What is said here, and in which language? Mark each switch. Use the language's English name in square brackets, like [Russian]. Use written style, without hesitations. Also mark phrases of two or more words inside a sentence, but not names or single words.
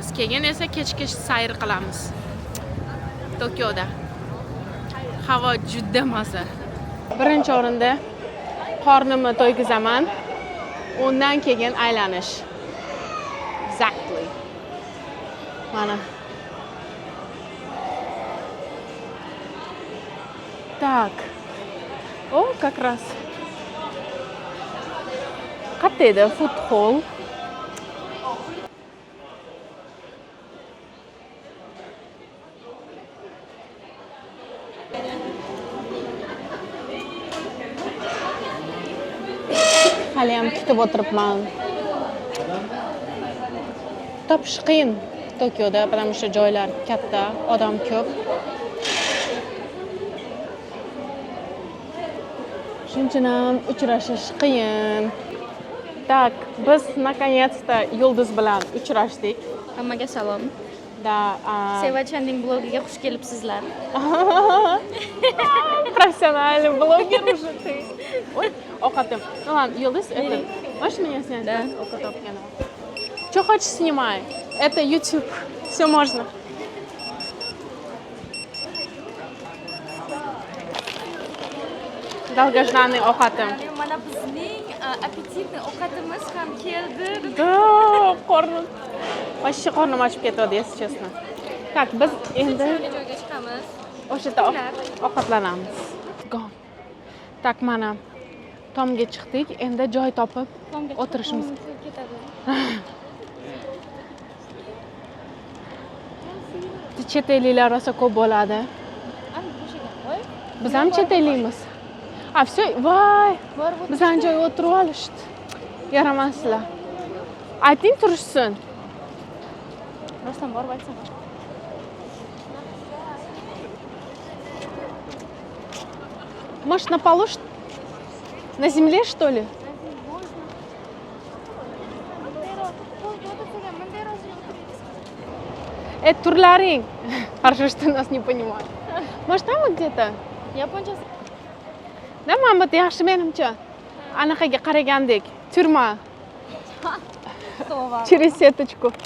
[Uzbek] Keyin esa kechki sayr qilamiz. Tokioda. Havo juda maza. Birinchi o'rinda qornimni to'ygizaman. Undan keyin aylanish. Exactly. Mana. [Russian] Так. О, как раз. [Uzbek] Qayerda edi? [English] Food hall. [Uzbek] Hali ham kutib o'tiribman. Topish qiyin Tokioda, [Russian] потому что [Uzbek] joylar katta, odam ko'p. Shuning uchun ham uchrashish qiyin. Так, biz наконец-то Yulduz bilan uchrashdik. Hammaga salom. Da, Seva Chanding blogiga xush kelibsizlar. [Russian] Профессиональный блогер уже ты. Ой, овqatim. Ну ладно, Yulduz, это можешь меня снять? Да. Что хочешь, снимай. Это YouTube. Все можно. Долгожданный ovqatim. [Uzbek] Mana bizning appetitli ovqatimiz ham keldi. Да, qornim. Вообще qornim ochib ketadi, [Russian] если честно. Так, [Uzbek] biz endi joyga chiqamiz. o'sha yerda ovqatlanamiz. Gom. Tak, mana tomga chiqdik. Endi joy topib o'tirishimiz ketadi. Chet elliklar rosa ko'p bo'ladi. Biz ham chet ellikmiz. Все, voy. Bizning joy o'tirib olishdi. Yaramasizlar. Ayting turishsin. Rostdan borib aytsam. [Russian] Может, на полу? На земле, что ли? Это турларинг. Хорошо, что нас не понимают. Может, там вот где-то? [Uzbek] Yaponcha. [Russian] Да, мама, ты [Uzbek] yaxshi menimcha. Anaqaga qaragandek. Turma. [Russian] Через сеточку.